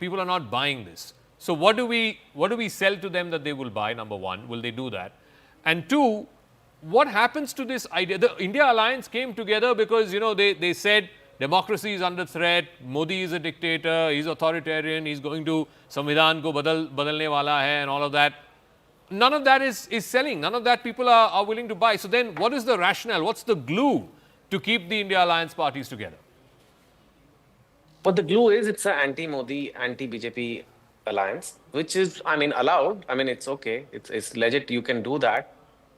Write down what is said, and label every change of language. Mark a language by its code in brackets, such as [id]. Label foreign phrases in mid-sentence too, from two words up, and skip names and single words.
[en] People are not buying this. So what do we sell to them that they will buy? Number one, will they do that? And two, what happens to this idea? The India Alliance came together because, they said democracy is under threat, Modi is a dictator, he's authoritarian, he's going to [hi] संविधान को बदलने वाला है [en] and all of that. None of that is selling. None of that people are willing to buy. So then what is the rationale? What's the glue to keep the India Alliance parties together? But the glue is it's an anti-Modi, anti-BJP alliance, which is, allowed. It's okay. It's legit. You can do that.